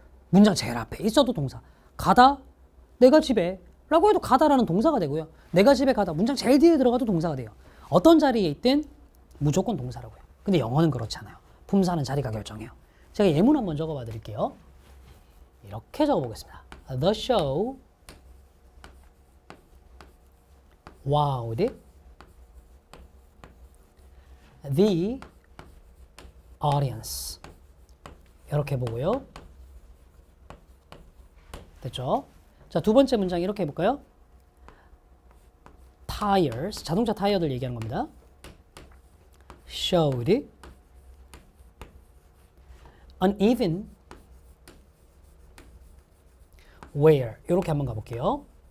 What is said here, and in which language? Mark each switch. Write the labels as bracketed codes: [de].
[ko] 문장 제일 앞에 있어도 동사. 가다, 내가 집에 라고 해도 가다라는 동사가 되고요. 내가 집에 가다, 문장 제일 뒤에 들어가도 동사가 돼요. 어떤 자리에 있든 무조건 동사라고요. 근데 영어는 그렇지 않아요. 품사는 자리가 결정해요. 제가 예문 한번 적어봐 드릴게요. 이렇게 적어보겠습니다. [en] The show wowed the audience. [ko] 이렇게 보고요. 됐죠? 자, 두 번째 문장 이렇게 해볼까요? Tires, 자동차 타이어들 얘기하는 겁니다. [en] Showed uneven wear. [ko] 이렇게 한번 가볼게요.